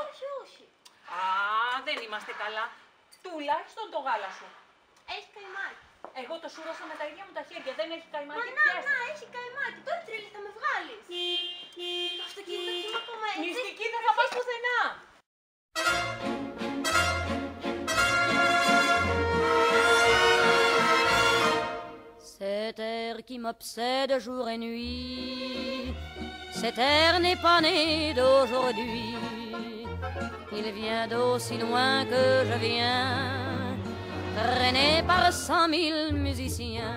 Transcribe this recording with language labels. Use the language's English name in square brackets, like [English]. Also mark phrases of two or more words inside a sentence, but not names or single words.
[Greek] Όχι. Α, δεν είμαστε καλά. Τουλάχιστον το γάλα σου. Έχει καημάκι. Εγώ το σούρωσα με τα ίδια μου τα χέρια. Δεν έχει καημάκι. Μα να, έχει καημάκι. Τώρα τρελή θα με βγάλεις. Το αυτοκίνητο εκεί ακόμα έτσι. Μυστική δεν θα πας πουθενά. [French] Cet air qui m'obsède jour et nuit, cet air n'est pas né d'aujourd'hui. Il vient d'aussi loin que je viens, traîné par 100 000 musiciens.